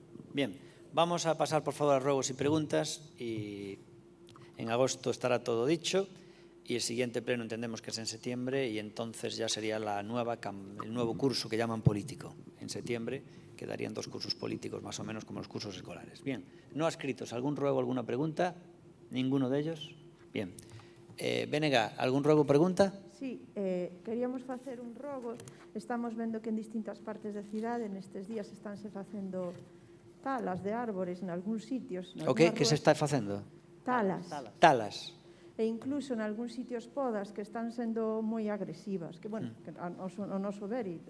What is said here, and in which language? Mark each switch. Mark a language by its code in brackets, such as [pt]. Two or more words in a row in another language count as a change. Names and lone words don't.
[es] Bien, vamos a pasar, por favor, a ruegos y preguntas y en agosto estará todo dicho y el siguiente pleno entendemos que es en septiembre y entonces ya sería el nuevo curso que llaman político. En septiembre quedarían 2 cursos políticos más o menos como los cursos escolares. Bien, no adscritos, ¿algún ruego, alguna pregunta? ¿Ninguno de ellos? Bien. BNG, algún ruego o pregunta? [gl] Sí, queríamos facer un rogo. Estamos vendo que en distintas partes da cidade nestes días estánse facendo talas de árbores en algúns sitios. O que se está facendo? Talas. Talas. E incluso en algúns sitios podas que están sendo moi agresivas, que, bueno, que o noso ver e...